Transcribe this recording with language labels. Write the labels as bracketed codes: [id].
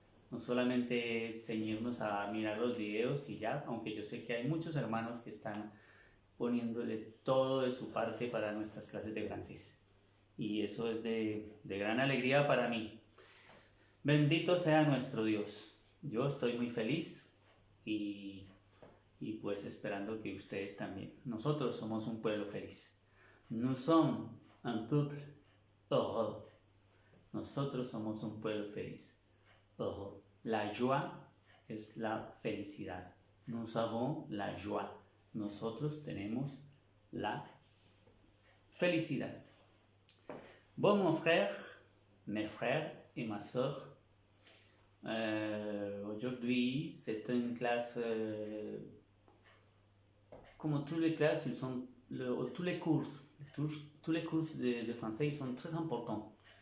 [es] No solamente ceñirnos a mirar los videos y ya, aunque yo sé que hay muchos hermanos que están poniéndole todo de su parte para nuestras clases de francés. Y eso es de gran alegría para mí. Bendito sea nuestro Dios. Yo estoy muy feliz y pues esperando que ustedes también. Nosotros somos un pueblo feliz. [fr] Nous sommes un peuple heureux. [es] Nosotros somos un pueblo feliz. Heureux. [fr] La joie [es] es la felicidad. [fr] Nous avons la joie. [es] Nosotros tenemos la felicidad. [fr] Bon, mon frère, mes frères et ma sœur, aujourd'hui c'est une classe, comme toutes les classes, tous les cours de français ils sont très importants.